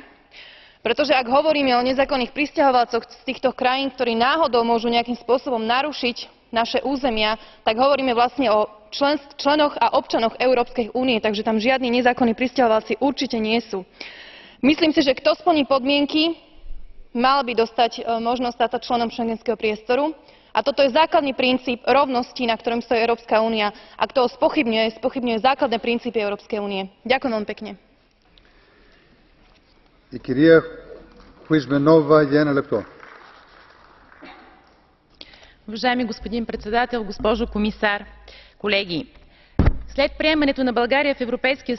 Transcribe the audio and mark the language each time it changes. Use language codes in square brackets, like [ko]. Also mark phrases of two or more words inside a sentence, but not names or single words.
[sk] Pretože ak hovoríme o nezákonných prisťahovalcoch z týchto krajín, ktorí náhodou môžu nejakým spôsobom narušiť naše územia, tak hovoríme vlastne o členoch a občanoch Európskej únie, takže tam žiadni nezákonní prisťahovalci určite nie sú. Myslím si, že kto splní podmienky, mal by dostať možnosť stať sa členom schengenského priestoru. A toto je základný princíp rovnosti, na ktorom stojí Európska únia. A kto ho spochybňuje základné princípy Európskej únie. Ďakujem vám pekne. [bg] Уважаеми господин председател, госпожо комисар, колеги! След приемането на България в Европейския